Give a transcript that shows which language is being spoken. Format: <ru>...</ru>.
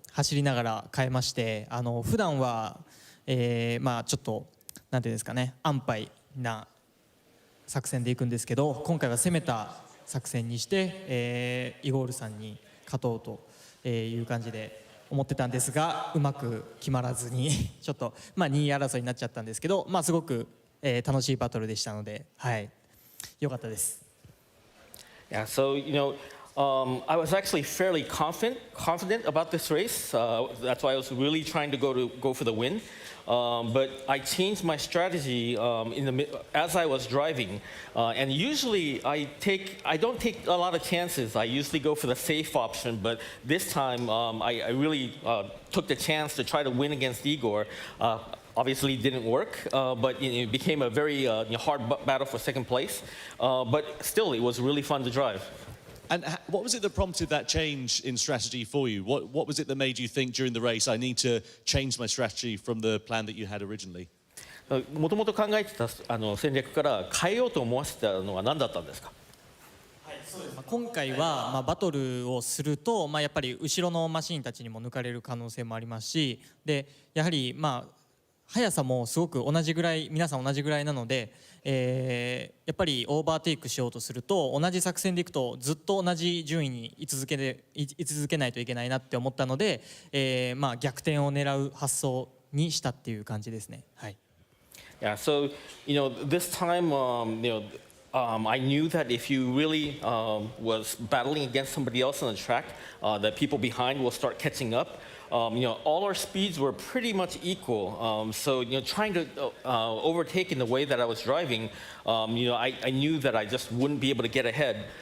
<ja>走りながら変えまして、普段は、まあちょっとなんていうんですかね、安牌な作戦でいくんですけど、今回は攻めた作戦にして、イゴールさんに勝とうという感じで思ってたんですが、うまく決まらずにちょっと、まあ、2位争いになっちゃったんですけど、まあ、すごく、楽しいバトルでしたので、はい、良かったです。</ja> <en>Yeah, so I was actually fairly confident about this race. That's why I was really trying to go for the win. But I changed my strategy as I was driving. And usually I don't take a lot of chances. I usually go for the safe option. But this time I really took the chance to try to win against Igor. Obviously it didn't work, but it became a very hard battle for second place. But still, it was really fun to drive. And what was it that prompted that change in strategy for you? What was it that made you think during the race, I need to change my strategy from the plan that you had originally?</en> <ja>もともと考えてた戦略から変えようと思わせたのは何だったんですか？今回は、まあ、バトルをすると、まあ、やっぱり後ろのマシンたちにも抜かれる可能性もありますし、でやはり、まあ、速さもすごく同じぐらい、皆さん同じぐらいなので、やっぱりオーバーテイクしようとすると、同じ作戦でいくとずっと同じ順位に居続けないといけないなって思ったので、まあ、逆転を狙う発想にしたっていう感じですね。はい。</ja> <en>Yeah, so this time I knew that if you really was battling against somebody else on the track, that people behind will start catching up. All our speeds were pretty much equal. So trying to overtake in the way that I was driving, I knew that I just wouldn't be able to get ahead.</en>